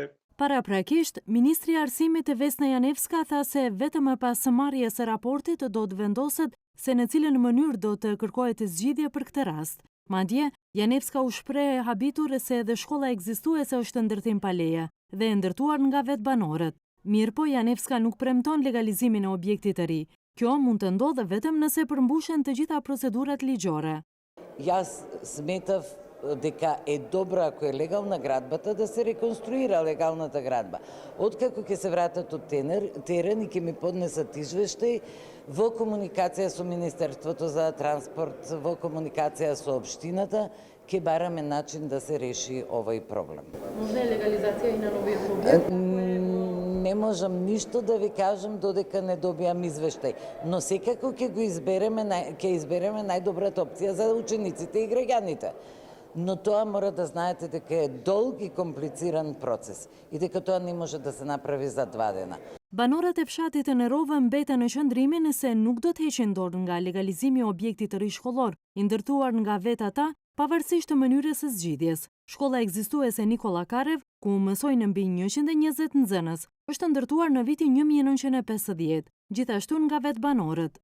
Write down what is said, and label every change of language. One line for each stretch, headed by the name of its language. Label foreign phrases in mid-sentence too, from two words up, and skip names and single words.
Albanian: Paraprakisht, Ministri i Arsimit Vesna Janevska tha se vetëm pas marrjes së raportit do të vendoset se në cilën mënyrë do të kërkohet zgjidhje për këtë rast. Madje, Janevska u shpreh e habitur se edhe shkolla ekzistuese është ndërtim pa leje dhe ndërtuar nga vetë banorët. Mirëpo, Janevska nuk premton legalizimin e objektit të ri. Kjo mund të ndodhë vetëm nëse përmbushen të gjitha procedurat ligjore.
Macedonian: Јас сметав дека е добро ако е легална градбата да се реконструира легалната градба. Откако ќе се вратат од терен и ќе ми поднесат извештај, во комуникација со Министерството за транспорт, во комуникација со општината, ќе бараме начин да се реши овој проблем. Може легализација и на новиот објект? Не можам ништо да ви кажам додека не добијам извештај, но секако ќе избереме најдобрата опција за учениците и граѓаните. Но тоа мора да знаете дека е долг и комплициран процес и дека тоа не може да се направи за 2 дена.
Albanian: Banorët e fshatit të Nerovë mbeten në qëndrimin se nuk do të heqin dorë nga legalizimi i objektit të ri shkollor, i ndërtuar nga vetë ata, pavarësisht të mënyrës së zgjidhjes. Shkolla ekzistuese Nikola Karev, ku mësojnë mbi 120 nxënës, është ndërtuar në vitin 1950, gjithashtu nga vetë banorët.